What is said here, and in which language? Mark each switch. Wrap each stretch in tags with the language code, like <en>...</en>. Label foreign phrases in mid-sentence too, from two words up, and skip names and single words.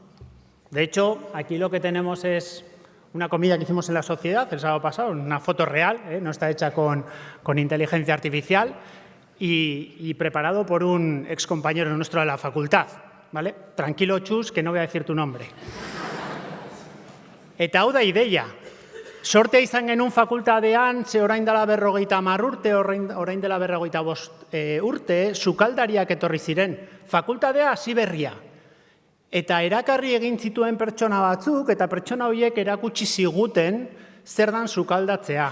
<es>De hecho, aquí lo que tenemos es una comida que hicimos en la sociedad el sábado pasado, una foto real, no está hecha con inteligencia artificial y preparado por un excompañero nuestro de la facultad, ¿vale? Tranquilo, Chus, que no voy a decir tu nombre.</es> <eu>Eta hau da ideia. Sortea izan genuen fakultadean, ze orain dela 50 urte, orain dela 55 urte, sukaldariak etorri ziren. Fakultadea hasi berria. Eta erakarri egin zituen pertsona batzuk, eta pertsona horiek erakutsi ziguten zer dan sukaldatzea.</eu>